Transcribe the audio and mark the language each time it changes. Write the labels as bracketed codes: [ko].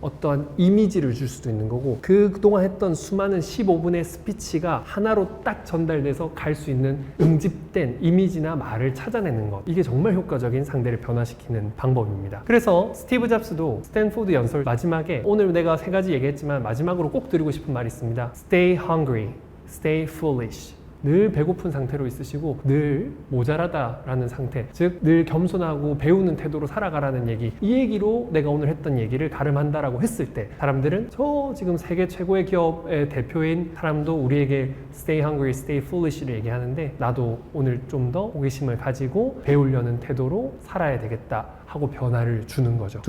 [ko] 어떠한 이미지를 줄 수도 있는 거고 그동안 했던 수많은 15분의 스피치가 하나로 딱 전달돼서 갈 수 있는 응집된 이미지나 말을 찾아내는 것. 이게 정말 효과적인 상대를 변화시키는 방법입니다. 그래서 스티브 잡스도 스탠포드 연설 마지막에 오늘 내가 3가지 얘기했지만 마지막으로 꼭 드리고 싶은 말이 있습니다. [en] Stay hungry, stay foolish. [ko] 늘 배고픈 상태로 있으시고 늘 모자라다라는 상태, 즉 늘 겸손하고 배우는 태도로 살아가라는 얘기. 이 얘기로 내가 오늘 했던 얘기를 가름한다라고 했을 때 사람들은 저 지금 세계 최고의 기업의 대표인 사람도 우리에게 [en] stay hungry, stay foolish [ko] 를 얘기하는데 나도 오늘 좀 더 호기심을 가지고 배우려는 태도로 살아야 되겠다 하고 변화를 주는 거죠.